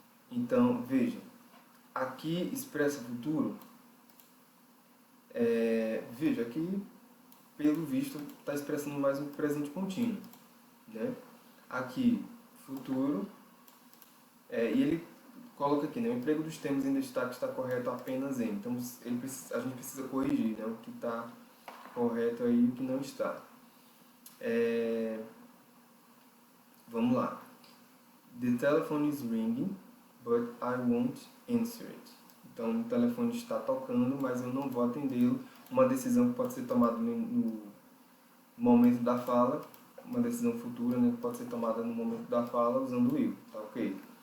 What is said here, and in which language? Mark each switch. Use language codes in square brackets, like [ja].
[pt] Então, veja, aqui expressa futuro, veja, aqui, pelo visto, está expressando mais um presente contínuo, né? Aqui, futuro, e ele coloca aqui, né, o emprego dos termos em destaque está correto apenas em. Então, a gente precisa corrigir, né, o que está correto aí e o que não está. Vamos lá. [en] The telephone is ringing, but I won't answer it. [pt] Então, o telefone está tocando, mas eu não vou atendê-lo. Uma decisão que pode ser tomada no momento da fala, uma decisão futura, né, que pode ser tomada no momento da fala usando o will, tá ok?